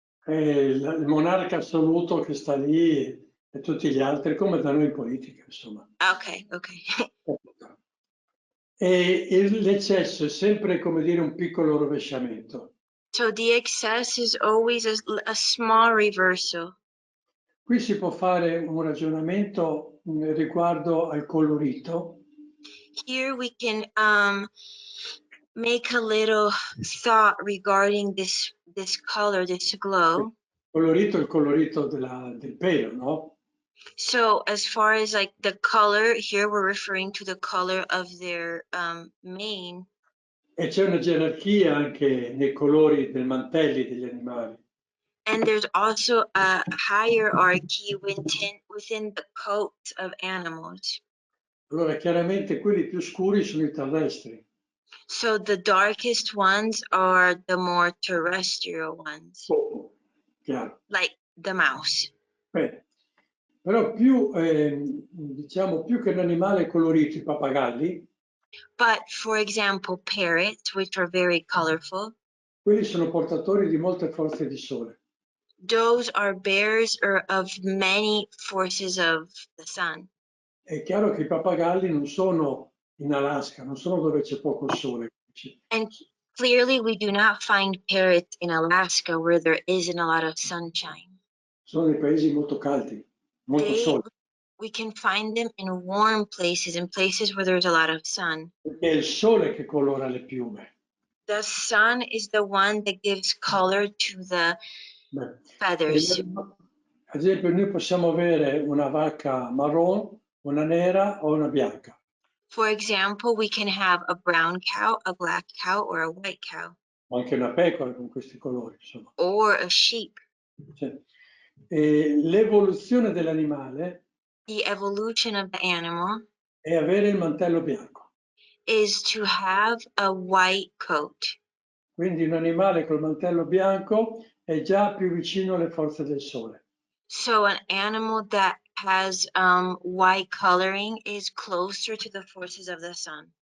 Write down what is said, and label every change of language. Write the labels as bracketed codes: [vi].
[it] È il monarca assoluto che sta lì e tutti gli altri, come da noi in politica, insomma. [en] Okay, okay. [it] E l'eccesso è sempre, come dire, un piccolo rovesciamento. [en] So the excess is always a small reversal. [it] Qui si può fare un ragionamento riguardo al colorito. [en] Here we can make a little thought regarding this color, this glow. [it] Colorito è il colorito del pelo, no? [en] So as far as like the color, here we're referring to the color of their mane. [it] E c'è una gerarchia anche nei colori dei mantelli degli animali. [en] And there's also a hierarchy within the coat of animals. [it] Allora, chiaramente quelli più scuri sono i terrestri. [en] So the darkest ones are the more terrestrial ones, [it] Chiaro. [en] like the mouse. [it] Bene. Però diciamo, più che un animale colorito, i pappagalli, [en] But for example, parrots, which are very colorful, [it] quelli sono portatori di molte forze di sole. [en] those are bearers of many forces of the sun. [it] È chiaro che i pappagalli non sono in Alaska, non sono dove c'è poco sole. [en] And clearly we do not find parrots in Alaska where there isn't a lot of sunshine. [it] Sono dei paesi molto caldi, molto sole. [en] We can find them in warm places, in places where there's a lot of sun. [it] Perché è il sole che colora le piume. [en] The sun is the one that gives color to the feathers. [it] Ad esempio, noi possiamo avere una vacca marron, una nera o una bianca. [en] For example, we can have a brown cow, a black cow, or a white cow. [it] O anche una pecora con questi colori, insomma. [en] Or a sheep. [it] Cioè, l'evoluzione dell'animale, [en] The evolution of the animal, [it] è avere il mantello bianco. [en] is to have a white coat. [it] Quindi un animale col mantello bianco è già più vicino alle forze del sole. [en] So an animal that has white coloring is closer to the forces of the sun.